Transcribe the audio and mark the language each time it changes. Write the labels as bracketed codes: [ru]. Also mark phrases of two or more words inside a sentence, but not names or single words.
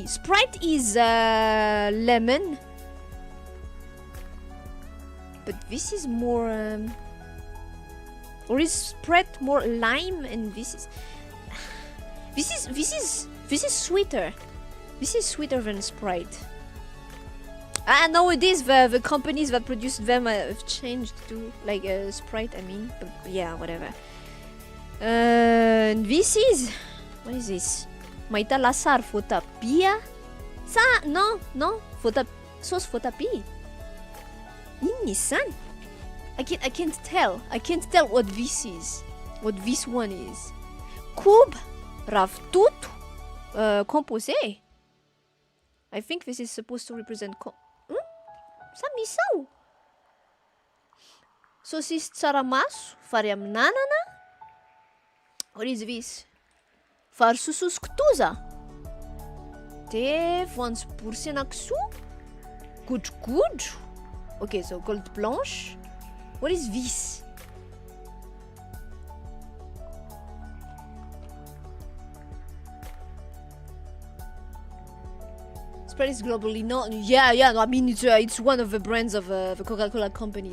[en] Sprite is lemon, but this is more or is Sprite more lime, and this is sweeter. This is sweeter than Sprite. Nowadays the companies that produce them have changed to like Sprite, I mean, but yeah, whatever. And this is, what is this? [mg] Mahita lasary voatabia? No, sauce voatabia. Inona izany? [en] I can't tell. I can't tell what this is. What this one is. [mg] Koba, ravitoto, composé. [en] I think this is supposed to represent Samisao. [mg] Saucisse tsaramaso, vary amin'anana. [en] What is this? [mg] Vary sososo kitoza. De voanjobory sy henakisoa. Godrogodro. [en] Okay, so gold blanche. What is this? Sprite is globally known. Yeah, no, I mean it's one of the brands of the Coca-Cola company.